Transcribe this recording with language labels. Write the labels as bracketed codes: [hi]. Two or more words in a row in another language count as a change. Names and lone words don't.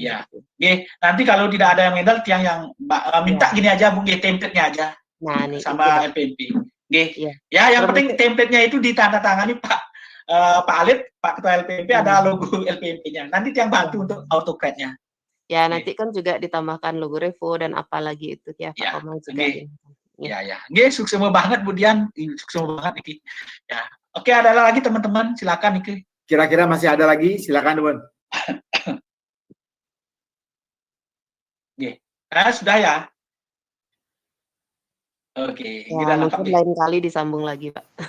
[id] Nanti kalau tidak ada yang handle yang minta gini aja Bu, template-nya aja. Nah, sama LPMP. Yang penting template-nya itu ditandatangani Pak Alit, Pak Ketua LPMP ada logo LPMP-nya. Nanti yang bantu untuk AutoCAD-nya. Nanti kan juga ditambahkan logo Revo dan apalagi itu Pak Komang juga. Sukses banget Bu Dian, sukses banget Niki. Oke, ada lagi teman-teman, silakan Niki. Kira-kira masih ada lagi, silakan Bun. Sudah ya. Oke, kita mungkin lain kali disambung lagi Pak.